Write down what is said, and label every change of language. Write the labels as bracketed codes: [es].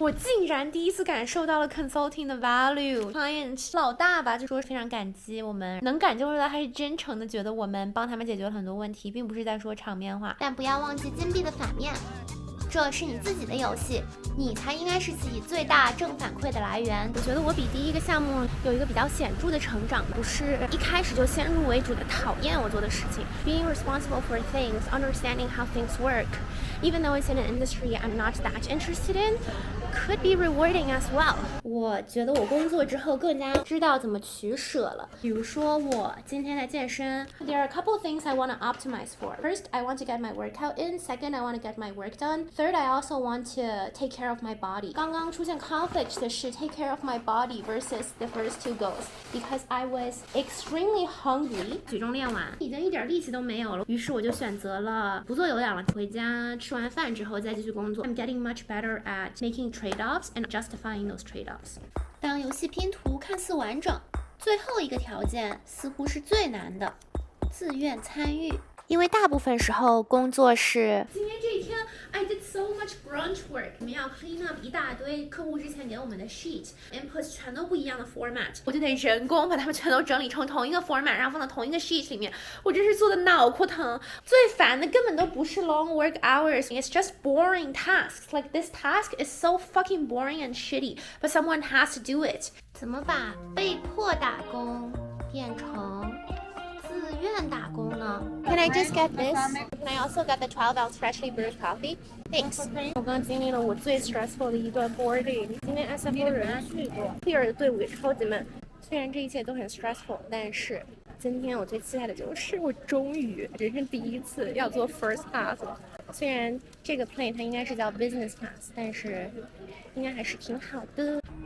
[zh] 我竟然第一次感受到了 consulting 的 value。client 老大吧就说非常感激，我们能感觉出来他是真诚的，觉得我们帮他们解决了很多问题，并不是在说场面话。但不要忘记金币的反面。这是你自己的游戏，你才应该是自己最大正反馈的来源。我觉得我比第一个项目有一个比较显著的成长，不是一开始就先入为主的讨厌我做的事情。 [en] Being responsible for things, understanding how things work, even though it's in an industry I'm not that interested in, could be rewarding as well. [zh] 我觉得我工作之后更加知道怎么取舍了。比如说我今天在健身 [en] ，There are a couple of things I want to optimize for. First, I want to get my workout in. Second, I want to get my work done. Third, I also want to take care of my body. [zh] 刚刚出现 conflict 的是 [en] take care of my body versus the first 2 goals because I was extremely hungry. [zh] 举重练完，已经一点力气都没有了，于是我就选择了不做有氧了，回家吃完饭之后再继续工作。 [en] I'm getting much better at making trade-offs and justifying those trade-offs. [zh] 当游戏拼图看似完整，最后一个条件似乎是最难的，自愿参与。因为大部分时候工作是今天这一天 [en] I did so much grunt work， [zh] 我们要 clean up 一大堆客户之前给我们的 sheet inputs 全都不一样的 format， 我就得人工把它们全都整理成同一个 format， 然后放到同一个 sheet 里面，我真是做的脑壳疼。最烦的根本都不是 [en] long work hours， it's just boring tasks. Like this task is so fucking boring and shitty, but someone has to do it. [zh] 怎么把被迫打工变成自愿打工呢。 [en] Can I just get this? Can I also get the 12-ounce freshly brewed coffee? Thanks. [zh] 我刚经历了我最 stressful 的一段 boarding。今天 SFO 人巨多 ，clear 的队伍也超级慢。虽然这一切都很 stressful， 但是今天我最期待的就是我终于人生第一次要做 first class 了。虽然这个 plane 它应该是叫 business class， 但是应该还是挺好的。